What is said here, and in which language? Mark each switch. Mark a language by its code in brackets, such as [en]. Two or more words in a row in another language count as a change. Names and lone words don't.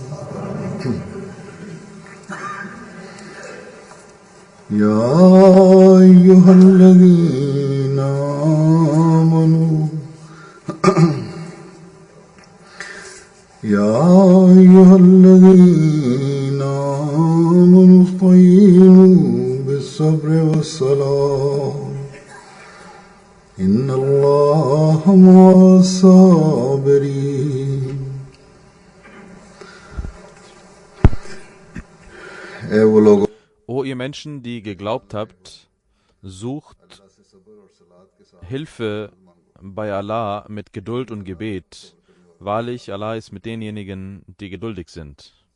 [ar] يا أيها الذين آمنوا استعينوا بالصبر والصلاة إن الله مع الصابرين. [de] O ihr Menschen, die geglaubt habt, sucht Hilfe bei Allah mit Geduld und Gebet. Wahrlich, Allah ist mit denjenigen, die geduldig sind.